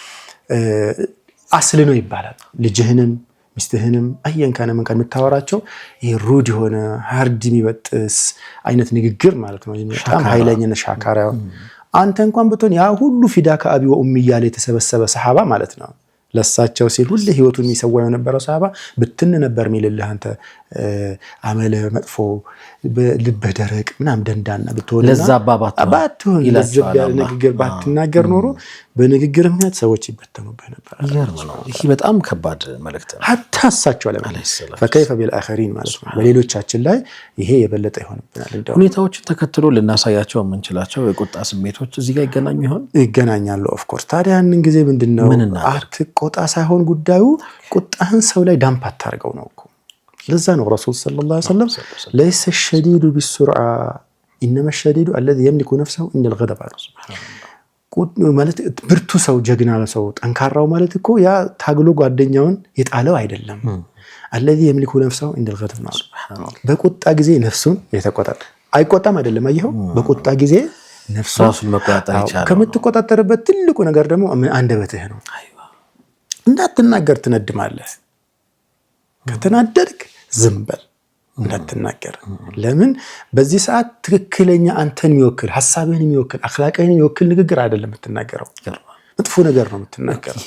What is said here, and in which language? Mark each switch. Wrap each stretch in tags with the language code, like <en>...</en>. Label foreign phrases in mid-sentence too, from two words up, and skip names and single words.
<am>አስል ነው ይባላል ልጅህንም ሚስትህንም አየን ካነ ምን የምታወራቸው ይሄ ሩድ የሆነ ሃርድ የሚበጥስ አይነት ንግግር ማለት ነው በጣም ኃይለኛና ሻካራ አንተ እንኳን ብትሆን ያ ሁሉ ፊዳ ከአቢ ወኡሚ ያለ የተሰበሰበ ሰሃባ ማለት ነው ለሳቸው ሲል ሁሉ ህይወቱን የሚሰዋው የነበረው ሰሃባ ብትን ነበር ሚልልህ አንተ አመለ መጥፎ ልብ ደረቅ ምናም ደንዳና ብትሆን ለዛ አባባቱን ለዝብ ያለ ንግግር ባትናገር ኖሮ በንግግር ምክንያት ሰዎች ይበተኑብህ ነበር ይገርማል ይሄ በጣም ከባድ መልእክት ነው ሐታ እሳቸው ለማለት</am> <ar>فكيف بالاخرين</ar> <am>ማለት ነው በሌሎቻችን ላይ ይሄ የበለጠ ይሆንብናል እንደው ሁኔታዎችን ተከትሎ ልናሳያቸው የምንችላቸው የቁጣ ስሜቶች እዚህ ጋር ይገናኙ ይሆን ይገናኛሉ</am> <en>of course</en> <am>ታዲያ ያንን ጊዜ ምንድነው አትቆጣ ሳይሆን ጉዳዩ ቁጣህን ሰው ላይ ዳምፕ አታርገው ነው እኮ ለዛ ነው ረሱል</am> <ar>صلى الله عليه وسلم ليس الشديد بالسرعه انما الشديد الذي يملك نفسه عند الغضب</ar> <am>ማለት ብርቱ ሰው ጀግና ሰው ጠንካራው ማለት እኮ ያ ታግሎ ጓደኛውን የጣለው አይደለም</am> <ar>الذي يملك نفسه عند الغضب</ar> <am>በቁጣ ጊዜ ነፍሱን የተቆጣጠረ አይቆጣም አይደለም አየው በቁጣ ጊዜ ነፍሱን መቆጣጠር ይቻላል ከምትቆጣጠርበት ትልቁ ነገር ደግሞ አንደበትህ ነው እንዳትናገር ትነድማለህ ከተናደድክ ዝም በል እንዳትናገር ለምን በዚህ ሰዓት ትክክለኛ አንተን የሚወክል ሐሳብህን የሚወክል አኽላቅህን የሚወክል ንግግር አይደለም የምትናገረው መጥፎ ነገር ነው የምትናገረው</am>